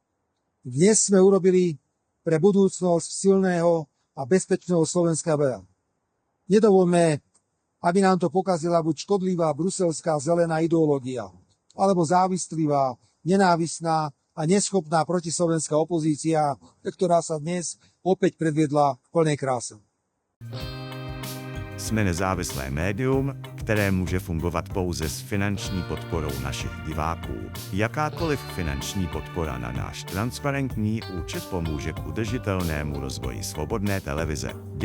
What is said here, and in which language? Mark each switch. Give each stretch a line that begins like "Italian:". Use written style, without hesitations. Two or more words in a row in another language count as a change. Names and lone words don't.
Slovak: Dnes sme urobili pre budúcnosť silného a bezpečného Slovenska veľa. Nedovoľme, aby nám to pokazila buď škodlivá bruselská zelená ideológia, alebo závislivá, nenávistná a neschopná protislovenská opozícia, ktorá sa dnes opäť predviedla v plnej kráse.
Czech: Jsme nezávislé médium, které může fungovat pouze s finanční podporou našich diváků. Jakákoliv finanční podpora na náš transparentní účet pomůže k udržitelnému rozvoji svobodné televize.